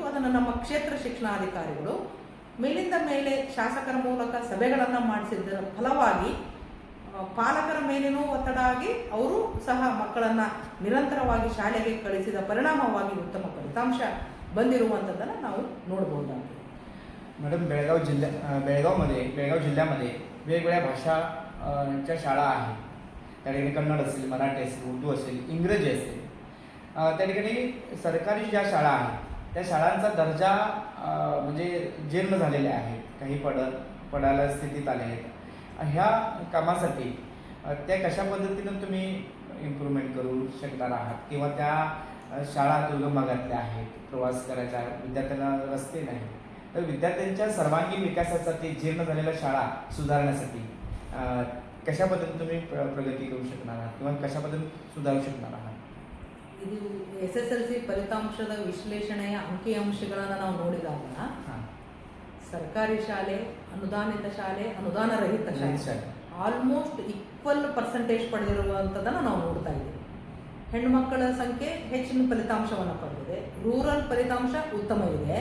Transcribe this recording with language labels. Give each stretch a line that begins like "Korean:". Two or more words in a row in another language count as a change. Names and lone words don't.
Kannada: ಅದನ್ನು ನಮ್ಮ ಕ್ಷೇತ್ರ ಶಿಕ್ಷಣಾಧಿಕಾರಿಗಳು ಮೇಲಿಂದ ಮೇಲೆ ಶಾಸಕರ ಮೂಲಕ ಸಭೆಗಳನ್ನು ಮಾಡಿಸಿದ್ದರ ಫಲವಾಗಿ ಪಾಲಕರ ಮೇಲೇನೂ ಒತ್ತಡ ಆಗಿ ಅವರು ಸಹ ಮಕ್ಕಳನ್ನು ನಿರಂತರವಾಗಿ ಶಾಲೆಗೆ ಕಳಿಸಿದ ಪರಿಣಾಮವಾಗಿ ಉತ್ತಮ ಫಲಿತಾಂಶ ಬಂದಿರುವಂಥದ್ದನ್ನು ನಾವು ನೋಡಬಹುದಾಗಿದೆ.
Marathi: मॅडम, बेळगाव जिल्ह्यामध्ये वेगवेगळ्या भाषांच्या शाळा आहेत. त्या ठिकाणी कन्नड असेल, मराठी असेल, उर्दू असेल, इंग्रजी असेल. त्या ठिकाणी सरकारी ज्या शाळा आहेत त्या शाळांचा दर्जा म्हणजे जीर्ण झालेले आहेत, काही पडायला स्थितीत आले आहेत. ह्या कामासाठी त्या कशा पद्धतीनं तुम्ही इम्प्रूव्हमेंट करू शकणार आहात, किंवा त्या शाळा दुर्गम भागातल्या आहेत, प्रवास करायच्या विद्यार्थ्यांना रस्ते नाही, तर विद्यार्थ्यांच्या सर्वांगीण विकासासाठी, जीर्ण झालेल्या शाळा सुधारण्यासाठी कशा पद्धतीने तुम्ही प्रगती करू शकणार आहात किंवा कशा पद्धतीने सुधारू शकणार आहात?
Kannada: ಇದು SSLC ಫಲಿತಾಂಶದ ವಿಶ್ಲೇಷಣೆಯ ಅಂಕಿಅಂಶಗಳನ್ನು ನಾವು ನೋಡಿದಾಗ ಸರ್ಕಾರಿ ಶಾಲೆ, ಅನುದಾನಿತ ಶಾಲೆ, ಅನುದಾನ ರಹಿತ ಶಾಲೆ
English: almost equal percentage
Kannada: ಪಡೆದಿರುವಂಥದ್ದನ್ನು ನಾವು ನೋಡ್ತಾ ಇದ್ದೀವಿ. ಹೆಣ್ಣುಮಕ್ಕಳ ಸಂಖ್ಯೆ ಹೆಚ್ಚಿನ ಫಲಿತಾಂಶವನ್ನು ಪಡೆದಿದೆ, ರೂರಲ್ ಫಲಿತಾಂಶ ಉತ್ತಮ ಇದೆ.